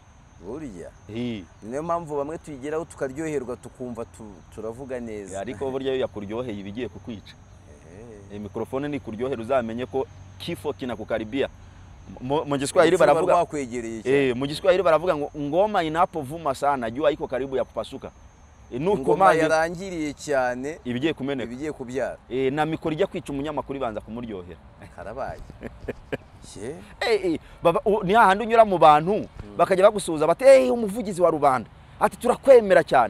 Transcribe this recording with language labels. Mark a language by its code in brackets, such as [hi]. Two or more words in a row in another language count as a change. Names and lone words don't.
[rw] burya. Niyo mpamvu bamwe tuyigeraho tukaryoherwa tukumva turavuga neza, ariko burya iyo yakuryoheye ibigiye kukwica. Mikrofone ni kuryohera uzamenye ko [sw] kifo kinakukaribia. [rw] Mu Kiswahili baravuga mu Kiswahili baravuga ngo [sw] ngoma inapovuma sana jua iko karibu ya kupasuka. [rw] Nuko mazi yarangiriye cyane ibigiye kumeneka, ibigiye kubyara. Na mikoro ijya kwica umunyamakuru ibanza kumuryohera. Karabaye. Baba ni hahandi unyura mu bantu bakajya bagusuhuza bati umuvugizi wa rubanda ati turakwemera cyane.